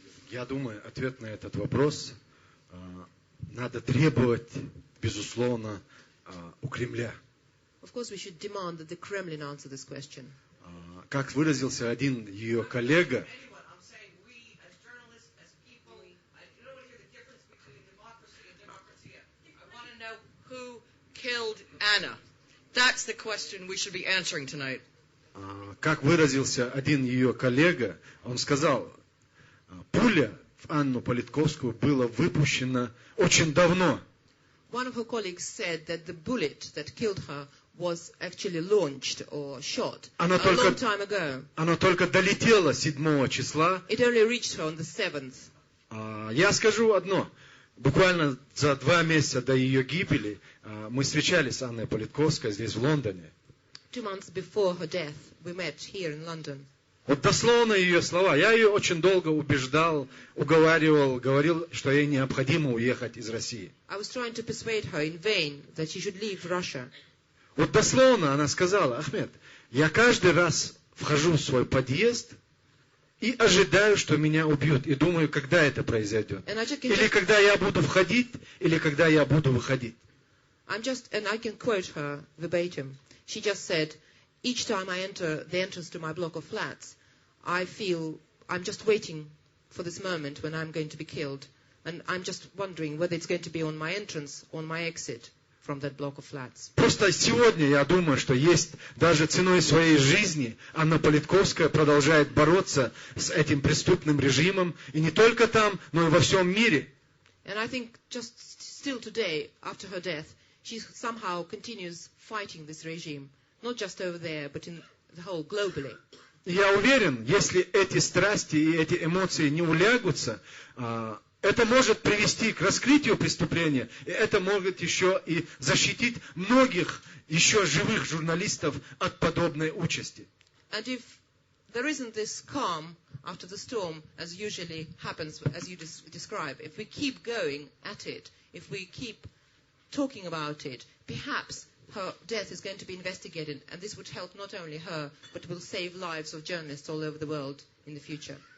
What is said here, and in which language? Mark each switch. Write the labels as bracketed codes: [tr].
[ru] Я думаю, ответ на этот вопрос надо требовать, безусловно, у Кремля. [en] Of course, we should demand that the Kremlin answer this question. [ru] Как выразился один ее коллега, [en] Who killed Anna? That's the question we should be answering tonight. [ru] как выразился один ее коллега, он сказал, пуля в Анну Политковскую была выпущена очень давно. [en] One of her colleagues said that the bullet that killed her was actually launched or shot a long time ago. [ru] Она только долетела 7 числа. [en] It only reached her on the 7th. [ru] Я скажу одно. Буквально за 2 месяца до ее гибели мы встречались с Анной Политковской здесь, в Лондоне. [en] 2 months before her death, we met here in London. [ru] Вот дословно ее слова. Я ее очень долго убеждал, уговаривал, говорил, что ей необходимо уехать из России. [en] I was trying to persuade her in vain that she should leave Russia. [ru] Вот дословно она сказала, Ахмед, я каждый раз вхожу в свой подъезд и ожидаю, что меня убьют. И думаю, когда это произойдет. Или когда я буду входить, или когда я буду выходить. [en] And I can quote her verbatim. She just said, each time I enter the entrance to my block of flats, I feel I'm just waiting for this moment when I'm going to be killed. And I'm just wondering whether it's going to be on my entrance or on my exit from that block of flats. [ru] Просто сегодня я думаю, что есть даже ценой своей жизни Анна Политковская продолжает бороться с этим преступным режимом, и не только там, но и во всем мире. [en] And I think just still today, after her death, she somehow continues fighting this regime, not just over there, but in the whole globally. [ru] Я уверен, если эти страсти и эти эмоции не улягутся, это может привести к раскрытию преступления, и это может еще и защитить многих еще живых журналистов от подобной участи. [en] And if there isn't this calm after the storm, as usually happens, as you describe, if we keep going at it, if we keep talking about it, perhaps her death is going to be investigated, and this would help not only her, but will save lives of journalists all over the world in the future.